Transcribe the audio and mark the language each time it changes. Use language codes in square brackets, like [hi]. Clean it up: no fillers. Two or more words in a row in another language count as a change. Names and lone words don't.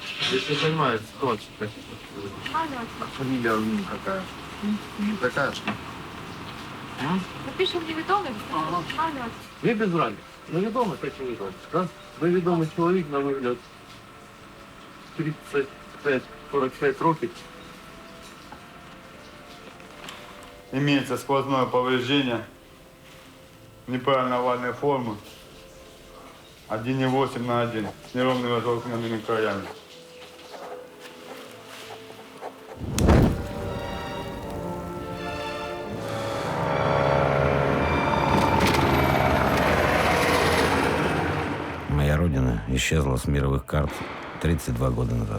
[ru] Если понимаешь, ситуация фамилия какая? Такая что? Напишем невідомий. Ви без разницы. [uk] Невідомий, так і відомий. Раз невідомий чоловік на вигляд 35-45 років. [ru] Имеется сквозное повреждение неправильно овальной формы 1,8 на 1 с неровными оттолкненными краями. Моя родина исчезла с мировых карт 32 года назад.